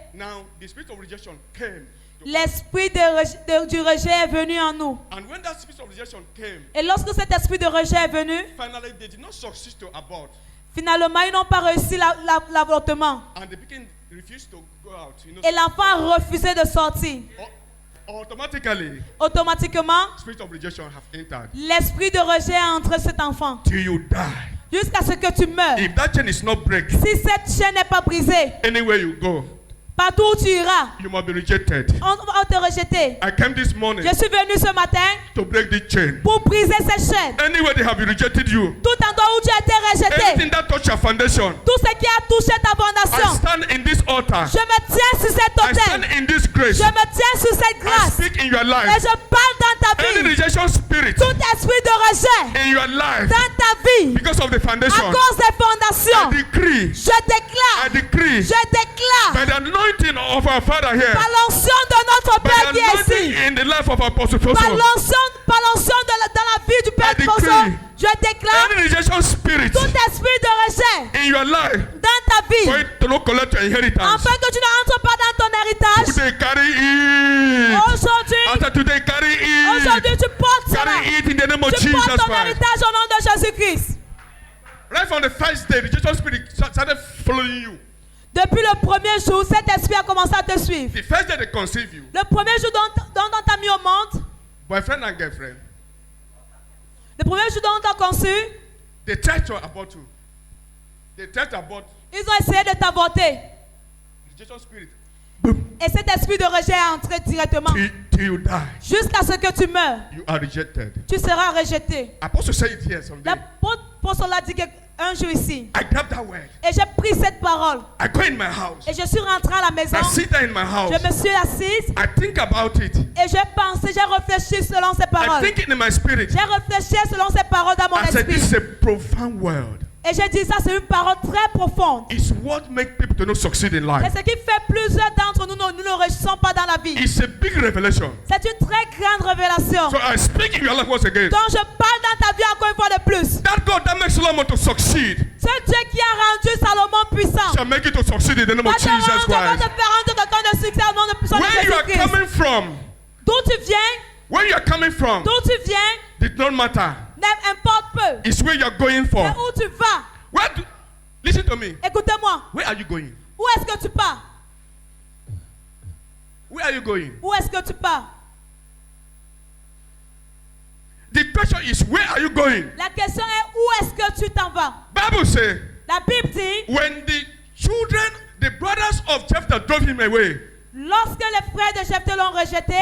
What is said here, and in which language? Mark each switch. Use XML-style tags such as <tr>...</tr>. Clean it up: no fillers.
<en>now the spirit of rejection came.</en> <fr>l'esprit du rejet est venu en nous.</fr> <en>And when that spirit of rejection came,</en> <fr>Et lorsque cet esprit de rejet est venu,</fr> <en>finally they did not succeed to abort.</en> <fr>finalement, ils n'ont pas réussi l'avortement.</fr> <en>And they refused to go out.</en> <fr>Et l'enfant a refusé de sortir.</fr> <en>Automatically,</en> <fr>Automatiquement,</fr> <en>spirit of rejection have entered.</en> <fr>l'esprit de rejet est entré cet enfant.</fr> <en>Till you die.</en> <fr>Jusqu'à ce que tu meurs.</fr> <en>If that chain is not break,</en> <fr>Si cette chaîne n'est pas brisée,</fr> <en>anywhere you go,</en> <fr>Partout où tu iras,</fr> <en>you must be rejected.</en> <fr>on va te rejeter.</fr> <en>I came this morning</en> <fr>Je suis venu ce matin</fr> <en>to break the chain.</en> <fr>pour briser ces chaînes.</fr> <en>Anywhere they have rejected you,</en> <fr>Tout endroit où tu as été rejeté,</fr> <en>anything that touch your foundation,</en> <fr>tout ce qui a touché ta</fr> <en>I</en> <fr>fondation,</fr> <en>stand in this altar.</en> <fr>je me tiens sur cet</fr> <en>I stand</en> <fr>autel.</fr> <en>in this grace.</en> <fr>Je me tiens sur cette grâce.</fr> <en>speak in your</en> <fr>Et</fr> <en>life.</en> <fr>je parle dans ta</fr> <en>Any</en> <fr>vie.</fr> <en>rejection spirit</en> <fr>Tout esprit de rejet</fr> <en>in your life</en> <fr>dans ta vie,</fr> <en>because of the</en> <fr>à</fr> <en>foundation,</en> <fr>cause des</fr> <en>I</en> <fr>fondations,</fr> <en>decree,</en> <fr>je</fr> <en>I</en> <fr>déclare,</fr> <en>decree,</en> <fr>je déclare,</fr> <en>by the anointing of our Father here,</en> <fr>par l'onction de notre</fr> <en>by</en> <fr>Père</fr> <en>the</en> <fr>qui est</fr> <en>anointing</en> <fr>ici,</fr> <en>in the life of Apostle</en> <fr>par</fr> <en>Foso,</en> <fr>l'onction dans la vie du Père</fr> <en>I</en> <fr>Foso,</fr> <en>decree,</en> <fr>je déclare</fr> <en>any rejection spirit</en> <fr>tout esprit de rejet</fr> <en>in your life,</en> <fr>dans ta vie,</fr> <en>for it to not collect your inheritance,</en> <fr>afin que tu n'entres pas dans ton héritage.</fr> <en>today carry it.</en> <fr>Aujourd'hui,</fr> <en>After today, carry it.</en> <fr>aujourd'hui tu portes cela.</fr> <en>Carry it in the name of</en> <fr>Tu</fr> <en>Jesus</en> <fr>portes ton</fr> <en>Christ.</en> <fr>héritage au nom de Jésus-Christ.</fr> <en>Right from the first day, the rejection spirit started following you.</en> <fr>Depuis le premier jour, cet esprit a commencé à te suivre.</fr> <en>The first day they conceive you,</en> <fr>Le premier jour dont on t'a mis au monde,</fr> <en>boyfriend and girlfriend,</en> <fr>le premier jour dont on t'a conçu,</fr> <en>they tried to abort you. They tried to abort</en> <fr>ils ont essayé de t'avorter.</fr> <en>rejection spirit.</en> <fr>Et cet esprit de rejet est entré directement.</fr> <en>Till you die,</en> <fr>Jusqu'à ce que tu meurs,</fr> <en>you are rejected.</en> <fr>tu seras rejeté.</fr> <en>Apostle said it here someday.</en> <fr>L'apôtre l'a dit un jour ici.</fr> <en>I grabbed that word.</en> <fr>Et j'ai pris cette parole.</fr> <en>I go in my house.</en> <fr>Et je suis rentré à la maison.</fr> <en>I sit there in my house.</en> <fr>Je me suis assise.</fr> <en>I think about it.</en> <fr>Et j'ai pensé, j'ai réfléchi selon ces</fr> <en>I</en> <fr>paroles.</fr> <en>think it in my spirit.</en> <fr>J'ai réfléchi selon ces paroles dans mon</fr> <en>I said,</en> <fr>esprit.</fr> <en>this is a profound word.</en> <fr>Et j'ai dit ça, c'est une parole très profonde.</fr> <en>It's what makes people to not succeed in life.</en> <fr>C'est ce qui fait plusieurs d'entre nous, nous ne réussissons pas dans la vie.</fr> <en>It's a big revelation.</en> <fr>C'est une très grande révélation.</fr> <en>So I speak in your life once again.</en> <fr>Donc je parle dans ta vie encore une fois de plus.</fr> <en>That God that makes Solomon to succeed</en> <fr>Ce Dieu qui a rendu Salomon puissant</fr> <en>shall make you to succeed in the name</en> <fr>va</fr> <en>of</en> <fr>te</fr> <en>Jesus</en> <fr>rendre, va te</fr> <en>Christ.</en> <fr>faire rendre quelqu'un de succès au nom de puissance de</fr> <en>Where you are</en> <fr>Jésus-Christ.</fr> <en>coming from,</en> <fr>D'où tu viens,</fr> <en>where you are coming from,</en> <fr>d'où tu viens,</fr> <en>did not matter.</en> <fr>n'importe peu.</fr> <en>It's where you are going for.</en> <fr>C'est où tu vas.</fr> <en>Where do, listen to me.</en> <fr>Écoutez-moi.</fr> <en>Where are you going?</en> <fr>Où est-ce que tu pars?</fr> <en>Where are you going?</en> <fr>Où est-ce que tu pars?</fr> <en>The question is, where are you going?</en> <fr>La question est où est-ce que tu t'en vas?</fr> <en>Bible says,</en> <fr>La Bible dit,</fr> <en>when the children, the brothers of Jephthah drove him away,</en> <fr>lorsque les frères de Jephthé l'ont rejeté,</fr>